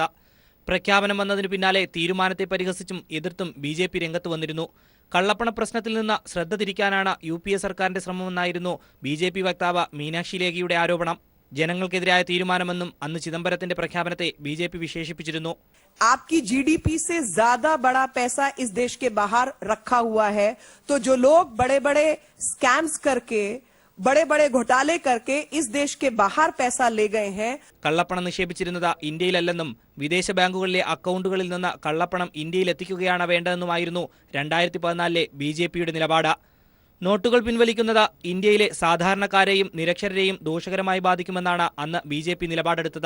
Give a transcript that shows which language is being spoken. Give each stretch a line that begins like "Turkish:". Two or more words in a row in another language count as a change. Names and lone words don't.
Malayalam: പ്രഖ്യാപനം വന്നതിനു പിന്നാലെ തീരുമാനത്തെ പരിഹസിച്ചും എതിർത്തും BJP രംഗത്ത് വന്നിരുന്നു. കള്ളപ്പണ പ്രശ്നത്തിൽ നിന്ന് ശ്രദ്ധ തിരിക്കാനാണ് UPA സർക്കാരിന്റെ ശ്രമമെന്നായിരുന്നു BJP വക്താവ് മീനാക്ഷി ലേഖിയുടെ ആരോപണം. ജനങ്ങൾക്കെതിരായ തീരുമാനമെന്നും അന്ന് ചിദംബരത്തിന്റെ പ്രഖ്യാപനത്തെ BJP വിശേഷിപ്പിച്ചിരുന്നു.
Hindi: आपकी GDP से ज्यादा बड़ा पैसा इस देश के बाहर रखा हुआ है, तो जो लोग बड़े बड़े स्कैम्स करके बड़े बड़े घोटाले करके इस देश के बाहर पैसा ले गए हैं.
Malayalam: കള്ളപ്പണം നിക്ഷേപിച്ചിരുന്നത് ഇന്ത്യയിലല്ലെന്നും വിദേശ ബാങ്കുകളിലെ അക്കൗണ്ടുകളിൽ നിന്ന് കള്ളപ്പണം ഇന്ത്യയിൽ എത്തിക്കുകയാണ് വേണ്ടതെന്നുമായിരുന്നു 2014 BJPയുടെ നിലപാട്. നോട്ടുകൾ പിൻവലിക്കുന്നത് ഇന്ത്യയിലെ സാധാരണക്കാരെയും നിരക്ഷരരെയും ദോഷകരമായി ബാധിക്കുമെന്നാണ് അന്ന് BJP നിലപാടെടുത്തത്.